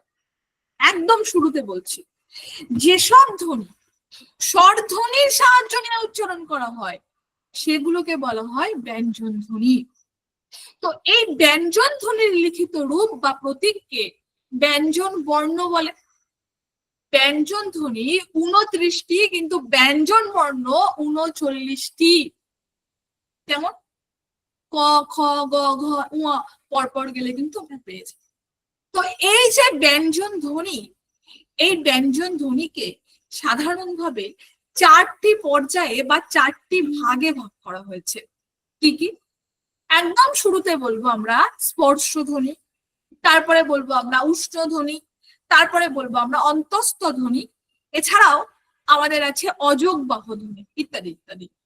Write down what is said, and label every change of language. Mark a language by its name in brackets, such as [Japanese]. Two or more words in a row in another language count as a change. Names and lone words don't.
[Bangla] একদম শুরুতে বলছি, যেসব ধ্বনি স্বরধ্বনির সাহায্য নিয়ে উচ্চারণ করা হয় সেগুলোকে বলা হয় ব্যঞ্জন ধ্বনি। তো এই ব্যঞ্জন ধ্বনির লিখিত রূপ বা প্রতীককে ব্যঞ্জন বর্ণ বলে। ব্যঞ্জন ধ্বনি 29টি, কিন্তু ব্যঞ্জন বর্ণ 39টি। যেমন ক, খ, গ, ঘ, ঙ পরপর গেলে কিন্তু আমরা পেয়ে যাই। তো এই যে ব্যঞ্জন ধ্বনি, এই ব্যঞ্জন ধ্বনিকে সাধারণভাবে 4টি পর্যায়ে বা 4টি ভাগে ভাগ করা হয়েছে। কি কি? একদম শুরুতে বলবো আমরা স্পর্শ ধ্বনি, তারপরে বলবো আমরা উষ্ণ ধ্বনি, তারপরে বলবো আমরা অন্তস্থ ধ্বনি, এছাড়াও আমাদের আছে অযোগবাহ ধ্বনি, ইত্যাদি ইত্যাদি।